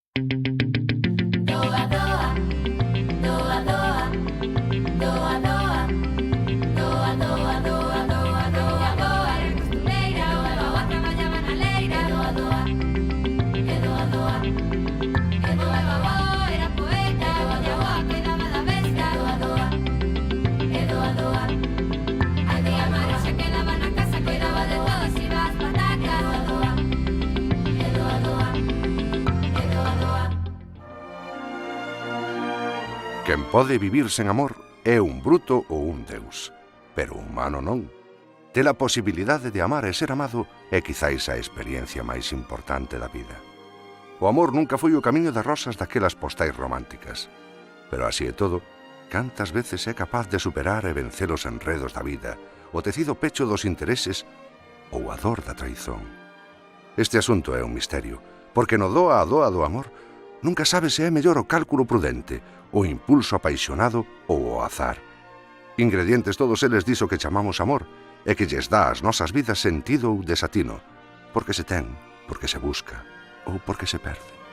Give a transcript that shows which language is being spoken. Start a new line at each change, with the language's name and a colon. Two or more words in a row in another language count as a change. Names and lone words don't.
Galician: Doa, doa, doa, doa, doa, doa, doa, doa, doa, doa, doa, doa, era costureira, o avó traballaba na leira, doa, doa, e doa, doa, e doa, o avó era poeta, o avó cuidaba da besta, doa, doa, e doa, doa, a tía Mari se quedaba na casa, cuidaba de todos, iba ás patacas, doa, doa, e doa, doa, e doa, doa. Quen pode vivir sen amor é un bruto ou un deus, pero humano non. Ter a posibilidade de amar e ser amado é quizáis a experiencia máis importante da vida. O amor nunca foi o camiño de rosas daquelas postais románticas, pero así é todo, cantas veces é capaz de superar e vencer os enredos da vida, o tecido pecho dos intereses ou a dor da traizón. Este asunto é un misterio, porque no doa a doa do amor nunca sabe se é mellor o cálculo prudente, o impulso apaixonado ou o azar. Ingredientes todos eles diso que chamamos amor e que lles dá ás nosas vidas sentido ou desatino, porque se ten, porque se busca ou porque se perde.